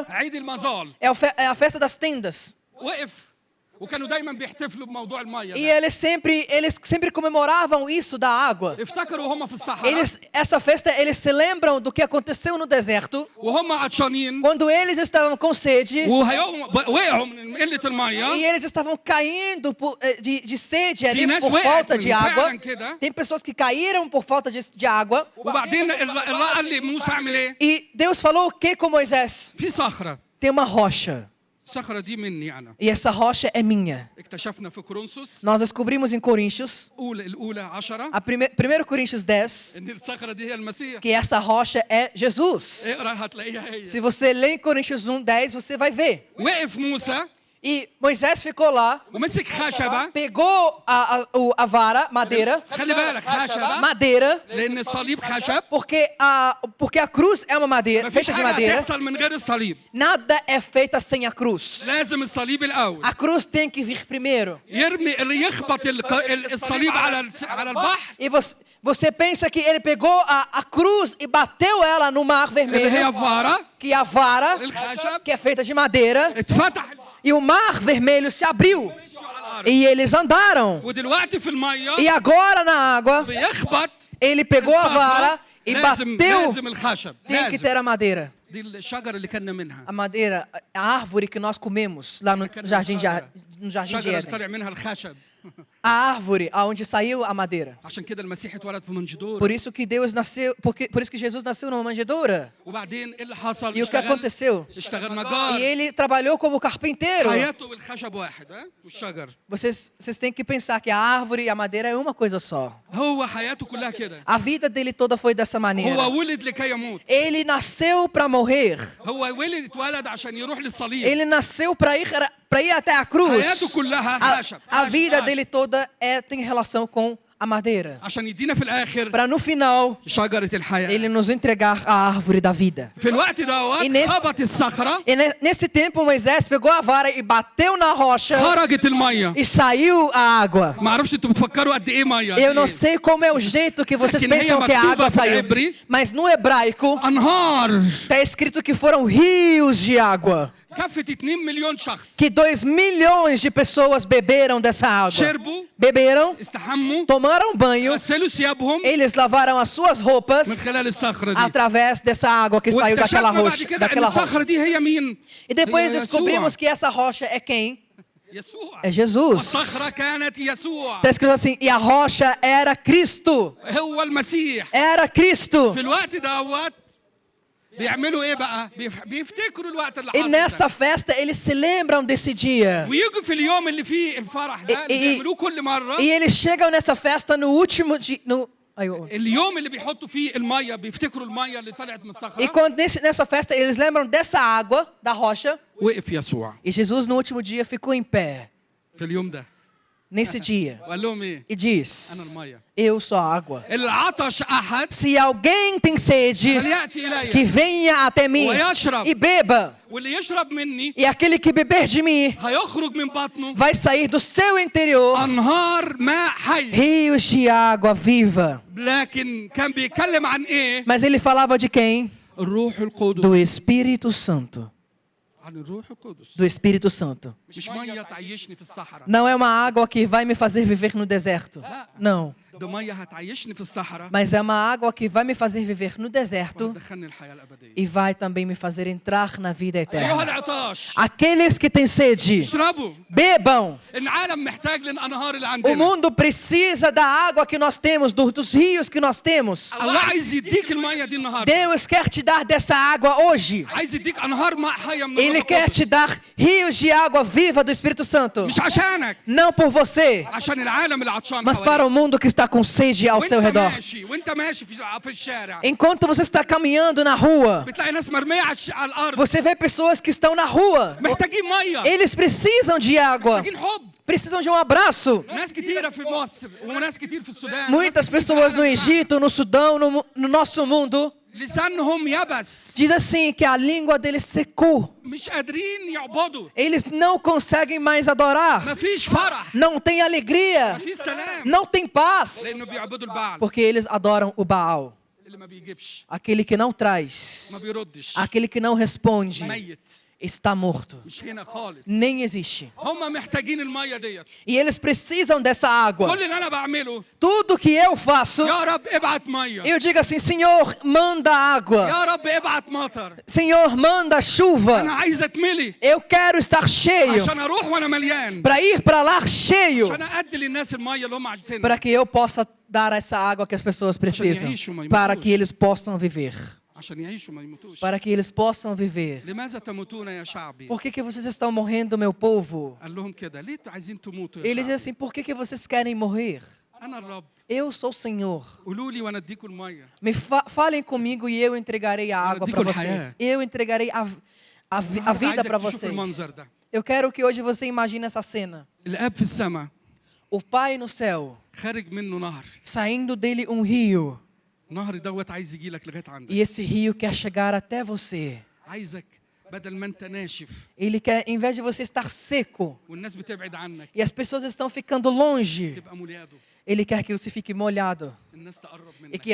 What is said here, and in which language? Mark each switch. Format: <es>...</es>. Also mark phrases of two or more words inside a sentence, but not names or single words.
<ar>عيد المظال</ar> <pt>É a festa das tendas.</pt> <ar>وقف وكانوا دايما بيحتفلوا بموضوع الميه</ar> <pt>E</pt> <ar>ده.</ar> <pt>eles sempre comemoravam isso da água.</pt> <ar>افتكروا هم في الصحراء</ar> <pt>Essa festa, eles se lembram do que aconteceu no deserto.</pt> <ar>وهم عطشانين</ar> <pt>Quando eles estavam com sede.</pt> <ar>وقعوا من قله الميه.</ar> <pt>E eles estavam caindo de sede ali</pt> <ar>ناس</ar> <pt>por</pt> <ar>وقعت</ar> <pt>falta</pt> <ar>من</ar> <pt>de água.</pt> <ar>فعلا كده.</ar> <pt>Tem pessoas que caíram por falta de água.</pt> <ar>وبعدين الله قال لي موسى اعمل ايه؟</ar> <pt>E Deus falou o que com Moisés?</pt> <ar>في صخره</ar> <pt>Tem uma rocha.</pt> <ar>الصخرة دي مني أنا.</ar> <pt>E essa rocha é minha.</pt> <ar>اكتشفنا في كورنثوس</ar> <pt>Nós descobrimos em Coríntios,</pt> <ar>الأولى 10</ar> <pt>a 1 Coríntios 10,</pt> <ar>إن الصخرة دي هي المسيح.</ar> <pt>que essa rocha é Jesus.</pt> <ar>اقرأ هتلاقيها هي.</ar> <pt>Se você ler em Coríntios 1:10, você vai ver.</pt> <ar>وقف موسى</ar> <pt>E Moisés ficou lá,</pt> <ar>ومسك خشبة.</ar> <pt>pegou a vara, madeira,</pt> <ar>خلي بالك خشبة</ar> <pt>madeira,</pt> <ar>لأن الصليب خشب.</ar> <pt>porque a cruz é uma madeira,</pt> <ar>مفيش</ar> <pt>feita de</pt> <ar>حاجة</ar> <pt>madeira.</pt> <ar>هتحصل من غير الصليب.</ar> <pt>Nada é feita sem a cruz.</pt> <ar>لازم الصليب الأول.</ar> <pt>A cruz tem que vir primeiro.</pt> <ar>يرمي اللي يخبط الصليب على البحر.</ar> <pt>E você pensa que ele pegou a cruz e bateu ela no mar</pt> <ar>اللي هي</ar> <pt>vermelho,</pt> <ar>فارة</ar> <pt>que a vara,</pt> <ar>الخشب</ar> <pt>que é feita de madeira,</pt> <ar>اتفتح</ar> <pt>e o mar vermelho se abriu. E eles andaram.</pt> <ar>ودلوقتي في المية</ar> <pt>E agora na água,</pt> <ar>بيخبط.</ar> <pt>ele pegou a vara e bateu.</pt> <ar>لازم الخشب.</ar> <pt>Tem que ter a madeira.</pt> <ar>دي الشجرة اللي كنا منها.</ar> <pt>A madeira, a árvore que nós comemos lá no jardim de</pt> <ar>الشجرة اللي</ar> <pt>Éden.</pt> <ar>طلع منها الخشب.</ar> <pt>A árvore aonde saiu a madeira.</pt> <ar>عشان كده المسيح اتولد في منجدور.</ar> <pt>Por isso que Deus nasceu, por isso que Jesus nasceu numa manjedoura.</pt> <ar>وبعدين ايه اللي حصل؟</ar> <pt>E o que aconteceu?</pt> <ar>اشتغل</ar> <pt>E</pt> <ar>نجار.</ar> <pt>ele trabalhou como carpinteiro.</pt> <ar>حياته والخشب واحد ها والشجر.</ar> <pt>Vocês têm que pensar que a árvore e a madeira é uma coisa só.</pt> <ar>هو حياته كلها كده.</ar> <pt>A vida dele toda foi dessa maneira.</pt> <ar>هو ولد لكي يموت.</ar> <pt>Ele nasceu para morrer.</pt> <ar>هو اتولد عشان يروح للصليب.</ar> <pt>Ele nasceu para ir até a cruz.</pt> <ar>حياته كلها خشب.</ar> <pt>A vida dele toda tem relação com a madeira.</pt> <ar>عشان يدينا في الآخر</ar> <pt>Para no final</pt> <ar>شجرة الحياة.</ar> <pt>ele nos entregar a árvore da vida.</pt> <ar>في الوقت دوت خبط الصخرة.</ar> <pt>E nesse tempo Moisés pegou a vara e bateu na rocha</pt> <ar>خرجت المية.</ar> <pt>e saiu a água.</pt> <ar>ما اعرفش انتوا بتفكروا قد ايه مية.</ar> <pt>Eu não sei como é o jeito que vocês Porque nem pensam é que a</pt> <ar>maktuba</ar> <pt>água</pt> <ar>fil</ar> <pt>saiu,</pt> <ar>hebri.</ar> <pt>mas no hebraico</pt> <ar>أنهار</ar> <pt>está escrito que foram rios de água,</pt> <ar>كفت 2 مليون شخص.</ar> <pt>que 2 milhões de pessoas beberam dessa água.</pt> <ar>شربوا</ar> <pt>Beberam,</pt> <ar>استحموا</ar> <pt>tomaram banho,</pt> <ar>غسلوا ثيابهم</ar> <pt>eles lavaram as suas roupas</pt> <ar>من خلال الصخرة دي.</ar> <pt>através dessa água que saiu daquela</pt> <ar>واكتشفنا بعد</ar> <pt>rocha.</pt> <ar>كده ان</ar> <pt>Daquela rocha.</pt> <ar>الصخرة دي هي مين؟</ar> <pt>E depois</pt> <ar>هي</ar> <pt>descobrimos</pt> <ar>يسوع.</ar> <pt>que essa rocha é quem?</pt> <ar>يسوع.</ar> <pt>É Jesus.</pt> <ar>الصخرة كانت يسوع.</ar> <pt>Está escrito assim, e a rocha era Cristo.</pt> <ar>هو المسيح.</ar> <pt>Era Cristo.</pt> <ar>في الوقت دوت بيعملوا ايه بقى؟ بيفتكروا الوقت اللي</ar> <pt>E</pt> <ar>حصل</ar> <pt>nessa</pt> <ar>ده.</ar> <pt>festa eles se lembram desse dia.</pt> <ar>ويجوا في اليوم اللي فيه الفرح ده اللي بيعملوه كل مرة.</ar> <pt>E eles chegam nessa festa no último dia.</pt> <ar>اليوم اللي بيحطوا فيه المية بيفتكروا المية اللي طلعت من الصخرة.</ar> <pt>E quando nessa festa eles lembram dessa água, da rocha.</pt> <ar>وقف يسوع</ar> <pt>E Jesus no último dia ficou em pé.</pt> <ar>في اليوم ده</ar> <pt>Nesse dia.</pt> <ar>وقال لهم ايه؟</ar> <pt>E</pt> <ar>أنا</ar> <pt>diz:</pt> <ar>المية.</ar> <pt>Eu sou a água.</pt> <ar>اللي عطش أحد</ar> <pt>Se alguém tem sede,</pt> <ar>فليأتي إلي.</ar> <pt>que venha até mim</pt> <ar>ويشرب.</ar> <pt>e beba.</pt> <ar>واللي يشرب مني</ar> <pt>E aquele que beber de mim</pt> <ar>هيخرج من بطنه</ar> <pt>vai sair do seu interior</pt> <ar>أنهار ماء حي.</ar> <pt>rios de água viva.</pt> <ar>لكن كان بيتكلم عن ايه؟</ar> <pt>Mas ele falava de quem?</pt> <ar>الروح القدس.</ar> <pt>Do Espírito Santo.</pt> <ar>عن الروح القدس.</ar> <pt>Do Espírito Santo.</pt> <ar>مش مية تعيشني في الصحراء.</ar> <pt>Não é uma água que vai me fazer viver no deserto. Não.</pt> <ar>ده مية هتعيشني في الصحراء.</ar> <pt>Mas é uma água que vai me fazer viver no deserto</pt> <ar>وتدخلني الحياة الأبدية.</ar> <pt>e vai também me fazer entrar na vida</pt> <ar>أيها</ar> <pt>eterna.</pt> <ar>العطاش.</ar> <pt>Aqueles que têm sede,</pt> <ar>اشربوا.</ar> <pt>bebam.</pt> <ar>العالم محتاج للأنهار اللي</ar> <pt>O</pt> <ar>عندنا.</ar> <pt>mundo precisa da água que nós temos, dos rios que nós temos.</pt> <ar>الله عايز يديك المية دي النهاردة.</ar> <pt>Deus quer te dar dessa água hoje.</pt> <ar>عايز يديك أنهار ماء حية من</ar> <pt>Ele</pt> <ar>الروح</ar> <pt>quer</pt> <ar>القدس.</ar> <pt>te dar rios de água viva do Espírito Santo.</pt> <ar>مش عشانك.</ar> <pt>Não por você,</pt> <ar>عشان العالم اللي عطشان</ar> <pt>mas para o mundo que está com sede ao seu redor.</pt> <ar>وانت ماشي في الشارع.</ar> <pt>Enquanto você está caminhando na rua,</pt> <ar>بتلاقي ناس مرمية على الأرض.</ar> <pt>você vê pessoas que estão na rua.</pt> <ar>محتاجين مية.</ar> <pt>Eles precisam de água,</pt> <ar>محتاجين حب.</ar> <pt>precisam de um abraço.</pt> <ar>ناس كتيرة في مصر وناس كتير في السودان.</ar> <pt>Muitas pessoas no Egito, no Sudão, no nosso mundo,</pt> <ar>لسانهم يبس.</ar> <pt>diz assim que a língua deles secou.</pt> <ar>مش قادرين يعبدوا.</ar> <pt>Eles não conseguem mais adorar.</pt> <ar>مفيش فرح.</ar> <pt>Não tem alegria.</pt> <ar>مفيش سلام.</ar> <pt>Não tem paz.</pt> <ar>لأنه بيعبدوا البعل.</ar> <pt>Porque eles adoram o Baal.</pt> <ar>اللي ما بيجيبش.</ar> <pt>Aquele que não traz.</pt> <ar>ما بيردش.</ar> <pt>Aquele que não responde.</pt> <ar>ميت.</ar> <pt>Está morto.</pt> <ar>مش هنا خالص.</ar> <pt>Nem existe.</pt> <ar>هم محتاجين المية ديت.</ar> <pt>E eles precisam dessa água.</pt> <ar>كل اللي أنا بعمله.</ar> <pt>Tudo que eu faço,</pt> <ar>يا رب ابعت مية.</ar> <pt>eu digo assim: Senhor, manda água.</pt> <ar>يا رب ابعت مطر.</ar> <pt>Senhor, manda</pt> <ar>أنا</ar> <pt>chuva.</pt> <ar>عايز أتملي.</ar> <pt>Eu quero estar cheio.</pt> <ar>عشان أروح وأنا مليان.</ar> <pt>Para ir para lá cheio.</pt> <ar>عشان أدي للناس المية اللي هم عايزينها.</ar> <pt>Para que eu possa dar essa água que as pessoas precisam. Para que eles possam viver.</pt> <ar>عشان يعيشوا ما يموتوش.</ar> <pt>para que eles possam viver.</pt> <ar>لماذا تموتون يا شعبي؟</ar> <pt>Por que vocês estão morrendo, meu povo?</pt> <ar>قال لهم كده ليه عايزين تموتوا يا</ar> <pt>Ele diz</pt> <ar>شعبي؟</ar> <pt>assim, por que vocês querem morrer?</pt> <ar>أنا الرب.</ar> <pt>Eu sou o Senhor.</pt> <ar>قولوا لي وأنا أديكم المية.</ar> <pt>Falem comigo e eu entregarei a água para digo vocês.</pt> <ar>الحياة.</ar> <pt>Eu entregarei a vida para</pt> <ar>عايزك تشوف</ar> <pt>vocês.</pt> <ar>المنظر ده.</ar> <pt>Eu quero que hoje você imagine essa cena.</pt> <ar>الآب في السماء</ar> <pt>O Pai no céu,</pt> <ar>خارج منه نهر.</ar> <pt>saindo dele um rio.</pt> <ar>النهر دوت عايز يجي لك لغاية عندك.</ar> <pt>E esse rio quer chegar até você.</pt> <ar>عايزك بدل ما أنت ناشف</ar> <pt>Ele quer, em vez de você estar seco</pt> <ar>والناس بتبعد عنك</ar> <pt>e as pessoas estão ficando longe,</pt> <ar>تبقى مولياده.</ar> <pt>Ele quer que você fique molhado.</pt> <ar>الناس تقرب</ar> <pt>E</pt> <ar>منك.</ar>